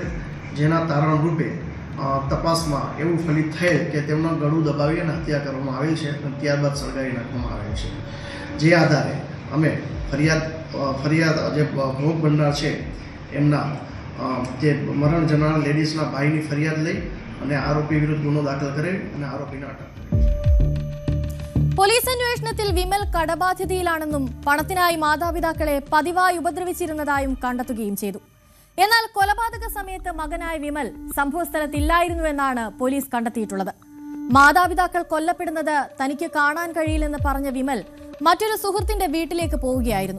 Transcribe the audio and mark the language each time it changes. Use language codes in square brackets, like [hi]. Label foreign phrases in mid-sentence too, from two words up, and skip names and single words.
[gu] જેના તારણ રૂપે તપાસમાં એવું ફલિત થયેલ કે તેમનું ગળું દબાવી અને હત્યા કરવામાં આવેલ છે અને ત્યારબાદ સળગાવી નાખવામાં આવેલ છે. જે આધારે અમે ફરિયાદ જે ભોગ બનનાર છે એમના જે મરણ જનાર લેડીઝના ભાઈની ફરિયાદ લઈ અને આરોપી વિરુદ્ધ ગુનો દાખલ કરી અને આરોપીને અટક કરી. [ml] പോലീസ് അന്വേഷണത്തിൽ വിമൽ കടബാധ്യതയിലാണെന്നും പണത്തിനായി മാതാപിതാക്കളെ പതിവായി ഉപദ്രവിച്ചിരുന്നതായും കണ്ടെത്തുകയും ചെയ്തു. എന്നാൽ കൊലപാതക സമയത്ത് മകനായ വിമൽ സംഭവസ്ഥലത്തില്ലായിരുന്നുവെന്നാണ് പോലീസ് കണ്ടെത്തിയിട്ടുള്ളത്. മാതാപിതാക്കൾ കൊല്ലപ്പെടുന്നത് തനിക്ക് കാണാൻ കഴിയില്ലെന്ന് പറഞ്ഞ വിമൽ മറ്റൊരു സുഹൃത്തിന്റെ വീട്ടിലേക്ക് പോവുകയായിരുന്നു.